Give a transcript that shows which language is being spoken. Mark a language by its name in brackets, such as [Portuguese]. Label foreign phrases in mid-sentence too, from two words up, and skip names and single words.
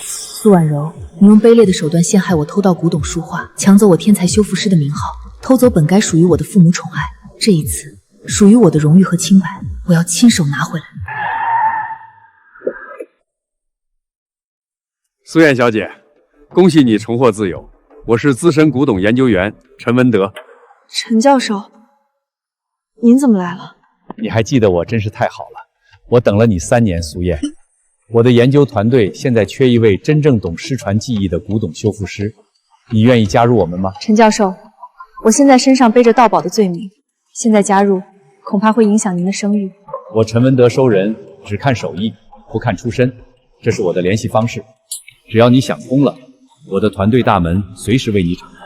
[Chinese] 蘇婉柔，你用卑劣的手段陷害我偷盜古董書畫，搶走我天才修復師的名號，偷走本該屬於我的父母寵愛。這一次，屬於我的榮譽和清白，我要親手拿回來。蘇燕小姐，恭喜你重獲自由。我是資深古董研究員陈文德。陈教授，您怎么来了？你还记得我，真是太好了。我等了你3年，蘇燕。我的研究团队現在缺一位真正懂失傳技藝的古董修復師，你願意加入我們嗎？陳教授，我現在身上背着盜寶的罪名，現在加入恐怕會影響您的聲譽。我陳文德收人只看手藝，不看出身，這是我的聯繫方式。只要你想通了，我的團隊大門隨時為你敞開。